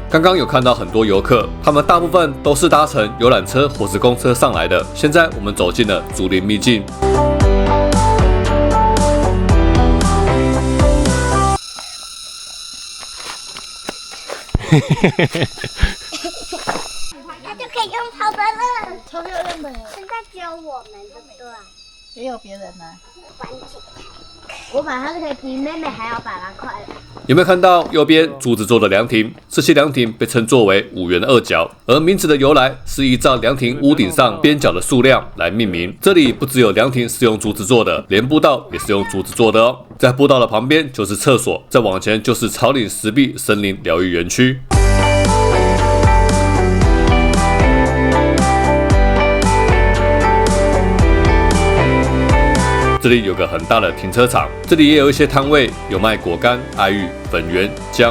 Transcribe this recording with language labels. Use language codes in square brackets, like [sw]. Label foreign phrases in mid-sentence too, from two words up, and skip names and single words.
[zh] 剛剛有看到很多遊客，他們大部分都是搭乘遊覽車或是公車上來的。現在我們走進了竹林秘境。它就可以用跑的了，超漂亮的。现在只有我们，对不对？也有別人呢。关紧。我把它可以比妹妹還要把它快了。有沒有看到右邊竹子做的涼亭？這些涼亭被稱作為五原二角，而名字的由來是依照涼亭屋頂上邊角的數量來命名。這裡不只有涼亭是用竹子做的，連步道也是用竹子做的哦。在步道的旁邊就是廁所，再往前就是草嶺石壁森林療癒園區。這裡有個很大的停車場，這裡也有一些攤位，有賣果乾、愛玉、粉圓、薑。